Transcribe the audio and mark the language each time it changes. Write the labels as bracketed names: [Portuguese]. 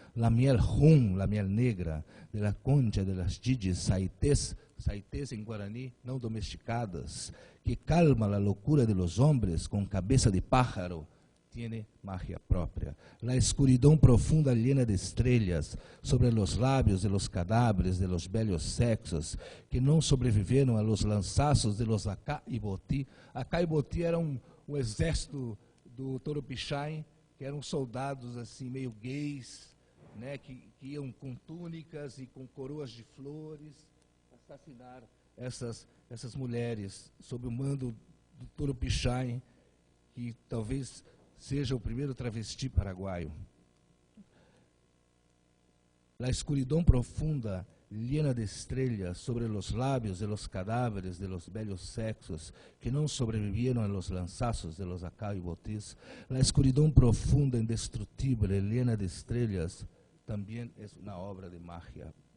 [Spanish] La miel jun, la miel negra, de la concha de las gigis saités, saités en guaraní, no domesticadas, que calma la locura de los hombres con cabeza de pájaro, tiene magia propia. La escuridão profunda llena de estrellas sobre los labios de los cadáveres de los bellos sexos que no sobrevivieron a los lanzazos de los Acá y Botí. [Portuguese] Acá e Botí era o exército do Toropixai, que eram soldados assim meio gays, né, que iam com túnicas e com coroas de flores assassinar essas mulheres sob o mando do Toropixai, que talvez seja o primeiro travesti paraguaio. [Spanish] La escuridão profunda, llena de estrellas sobre los labios de los cadáveres de los bellos sexos que no sobrevivieron a los lanzazos de los Acá y Botís. La escuridão profunda, indestructible, llena de estrellas, también es una obra de magia.